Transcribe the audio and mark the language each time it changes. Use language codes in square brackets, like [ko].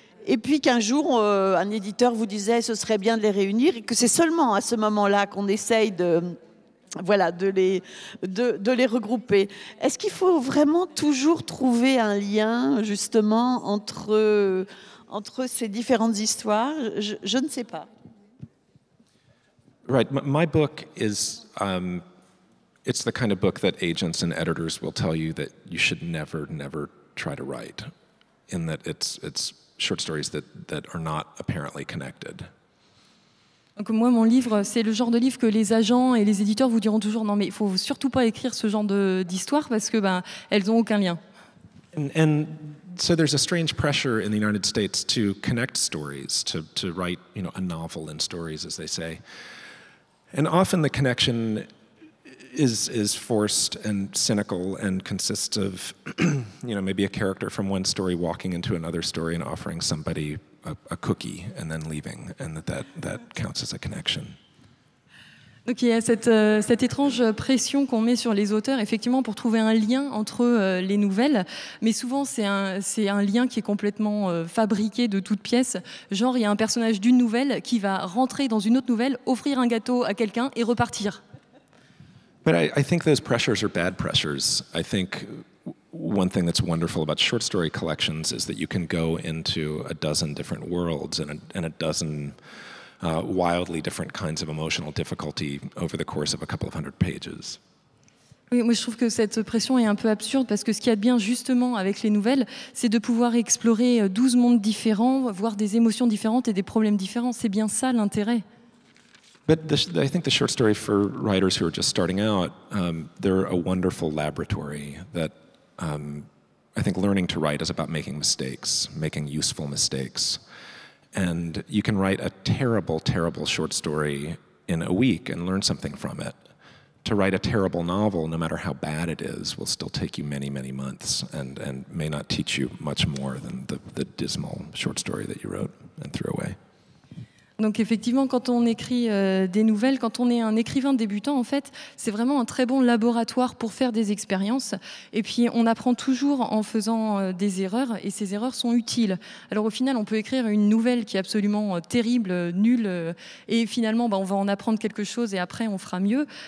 [fr] Et puis qu'un jour, un éditeur vous disait ce serait bien de les réunir, et que c'est seulement à ce moment-là qu'on essaye de les regrouper. Est-ce qu'il faut vraiment toujours trouver un lien, justement, entre ces différentes histoires? Je ne sais pas. [en] Right. My book is, it's the kind of book that agents and editors will tell you that you should never try to write, in that it's short stories that are not apparently connected. [fr] Donc moi, mon livre, c'est le genre de livre que les agents et les éditeurs vous diront toujours non, mais il faut surtout pas écrire ce genre d'histoire parce que elles ont aucun lien. [en] And so there's a strange pressure in the United States to connect stories, to write, a novel in stories, as they say. And often the connection is forced and cynical and consists of, maybe a character from one story walking into another story and offering somebody a cookie and then leaving, and that counts as a connection. [fr] Donc il y a cette étrange pression qu'on met sur les auteurs, effectivement, pour trouver un lien entre les nouvelles. Mais souvent, c'est un lien qui est complètement fabriqué de toutes pièces. Genre, il y a un personnage d'une nouvelle qui va rentrer dans une autre nouvelle, offrir un gâteau à quelqu'un et repartir. [en] But I think those pressures are bad pressures. I think one thing that's wonderful about short story collections is that you can go into a dozen different worlds and a dozen wildly different kinds of emotional difficulty over the course of a couple of hundred pages. [fr] Oui, moi je trouve que cette pression est un peu absurde parce que ce qu'il y a de bien justement avec les nouvelles, c'est de pouvoir explorer 12 mondes différents, voir des émotions différentes et des problèmes différents. C'est bien ça l'intérêt. [en] But I think the short story for writers who are just starting out, they're a wonderful laboratory that I think learning to write is about making mistakes, making useful mistakes. And you can write a terrible, terrible short story in a week and learn something from it. To write a terrible novel, no matter how bad it is, will still take you many, many months and may not teach you much more than the dismal short story that you wrote and threw away. [fr] Donc effectivement, quand on écrit des nouvelles, quand on est un écrivain débutant, en fait, c'est vraiment un très bon laboratoire pour faire des expériences. Et puis, on apprend toujours en faisant des erreurs, et ces erreurs sont utiles. Alors au final, on peut écrire une nouvelle qui est absolument terrible, nulle, et finalement, on va en apprendre quelque chose, et après, on fera mieux.